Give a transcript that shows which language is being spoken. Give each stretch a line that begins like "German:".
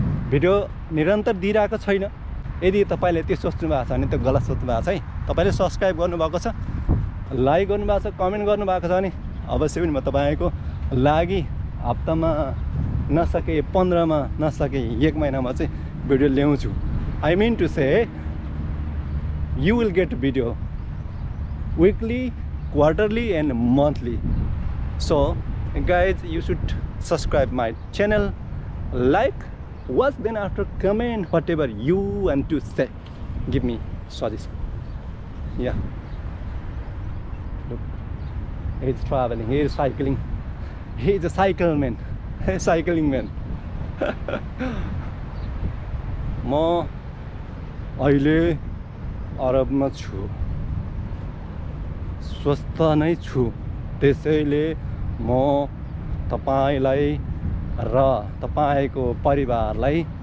Nepali: Video निरन्तर दिइरहेको छैन यदि तपाईले त्यो सोच्नु भएको छ भने त्यो गलत सोच्नु भएको छ है तपाईले सब्स्क्राइब गर्नुभएको छ लाइक गर्नुभएको छ कमेन्ट गर्नुभएको छ भने अवश्य पनि म तपाईको लागि हप्तामा नसके 15 मा नसके 1 महिनामा चाहिँ भिडियो ल्याउँछु
English: I mean to say you will get video weekly, quarterly and monthly. So guys, you should subscribe my channel, like, watch, then after comment whatever you want to say. Give me suggestion. Yeah. Look, he's traveling, he is cycling. He is a cycle man, cycling man.
Nepali: म अहिले अरबमा छु स्वस्थ नै छु त्यसैले म तपाईलाई र तपाईको परिवारलाई